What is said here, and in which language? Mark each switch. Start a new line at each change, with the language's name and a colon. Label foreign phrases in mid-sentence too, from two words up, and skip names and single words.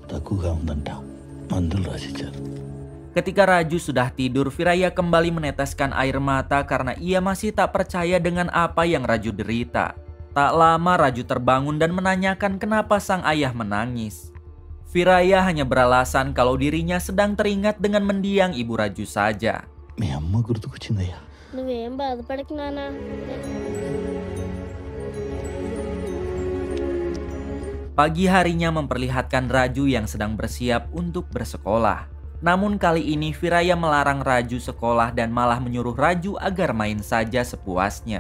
Indonesian: Ketika Raju sudah tidur, Viraya kembali meneteskan air mata karena ia masih tak percaya dengan apa yang Raju derita. Tak lama Raju terbangun dan menanyakan kenapa sang ayah menangis. Viraya hanya beralasan kalau dirinya sedang teringat dengan mendiang ibu Raju saja.
Telugu: నువ్వేం బాధపడకు నాన్న.
Indonesian: Pagi harinya memperlihatkan Raju yang sedang bersiap untuk bersekolah. Namun kali ini Viraya melarang Raju sekolah dan malah menyuruh Raju agar main saja sepuasnya.